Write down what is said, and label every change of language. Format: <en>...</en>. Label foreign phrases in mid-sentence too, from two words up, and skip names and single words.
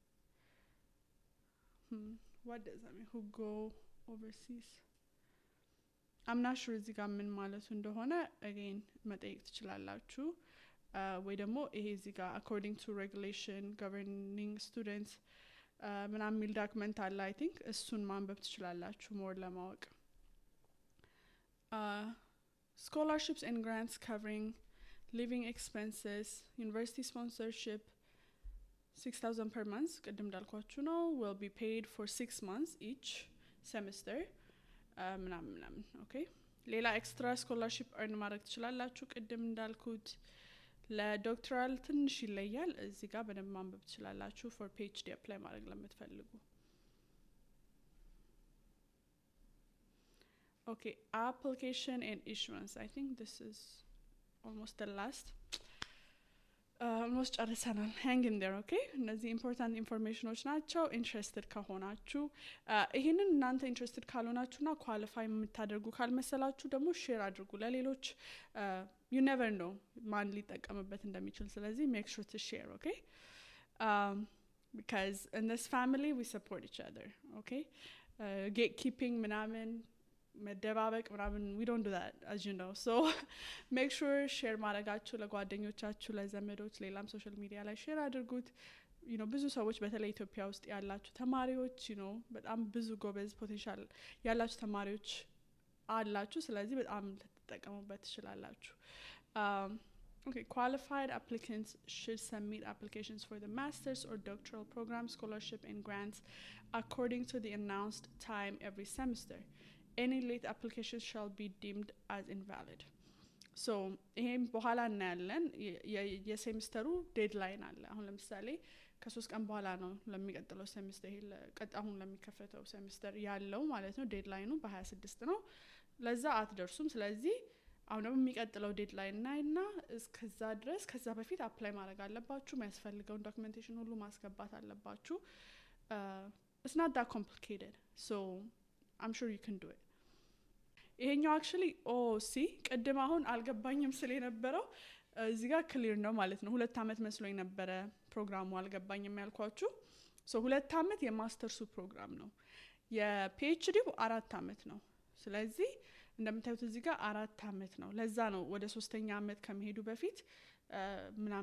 <en>what does that mean who go overseas I'm not sure</en> <am>እዚህ ጋር ምን ማለቱ እንደሆነ again መጠየቅ ትችላላችሁ ወይ ደግሞ ይሄ እዚህ ጋር</am> <en>according to regulation governing students</en> <am>ምናምን የሚል ዶክመንት አለ</am> <en>I think</en> <am>እሱን ማንበብ ትችላላችሁ more ለማወቅ</am> <en>scholarships and grants covering living expenses university sponsorship 6,000 per month</en> <am>ቅድም እንዳልኳችሁ ነው</am> <en>will be paid for 6 months each semester</en> <am>ምናምን okay ሌላ</am> <en>extra scholarship</en> <am>earn ማድረግ ትችላላችሁ ቅድም እንዳልኩት ለዶክተራል ትንሽ ይለያል እዚህ ጋር በደንብ ማንበብ ትችላላችሁ</am> <en>for PhD apply</en> <am>ማድረግ ለምትፈልጉ</am> <en>okay application and issuance I think this is almost the last almost ጨርሰናል hang in there okay እነዚህ important</en> <am>informationዎች ናቸው interested ከሆናችሁ ይሄንን እናንተ interested ካልሆናችሁና qualify የምታደርጉ ካልመሰላችሁ ደግሞ share አድርጉ ለሌሎች</am> <en>you never know</en> <am>ማን ሊጠቀምበት እንደሚችል ስለዚህ</am> <en>make sure to share okay because in this family we support each other okay gatekeeping</en> <am>ምናምን መደባበቅ ምናምን</am> <en>we don't do that as you know so make sure share</en> <am>ማድረጋችሁ ለጓደኞቻችሁ ለዘመዶች ሌላም</am> <en>social media</en> <am>ላይ share አድርጉት ብዙ ሰዎች በተለይ ኢትዮጵያ ውስጥ ያላችሁ ተማሪዎች በጣም ብዙ ጎበዝ ፖቴንሻል ያላችሁ ተማሪዎች አላችሁ ስለዚህ በጣም ልትጠቀሙበት ትችላላችሁ</am> <en>Okay, qualified applicants should submit applications for the master's or doctoral program, scholarship, and grants according to the announced time every semester. Any late applications shall be deemed as invalid.</en> <am>So ይሄም በኋላ እናያለን የሴሚስተሩ ዴድላይን አለ አሁን ለምሳሌ ከ3 ቀን በኋላ ነው ለሚቀጥለው ሴሚስተር አሁን ለሚከፈተው ሴሚስተር ያለው ማለት ነው ዴድላይኑ በ26 ነው ለዛ አትደርሱም ስለዚህ አሁን ደግሞ የሚቀጥለው ዴድላይን ናይና እስከዛ ድረስ ከዛ በፊት አፕላይ ማድረግ አለባችሁ የሚያስፈልገውን ዶክመንቴሽን ሁሉ ማስገባት አለባችሁ</am> <en>it's not that complicated so I'm sure you can do it</en> <am>ይሄኛው actually ቅድም አሁን አልገባኝም ስለ ነበረው እዚህ ጋር ክሊር ነው ማለት ነው 2 አመት መስሎኝ ነበር ፕሮግራሙ አልገባኝም ያልኳችሁ so 2 አመት የማስተርሱ ፕሮግራም ነው የፒኤችዲው 4 አመት ነው ስለዚህ እንደምታዩት እዚህ ጋር 4 አመት ነው ለዛ ነው ወደ 3ኛ አመት ከመሄዱ በፊት ምናምን</am>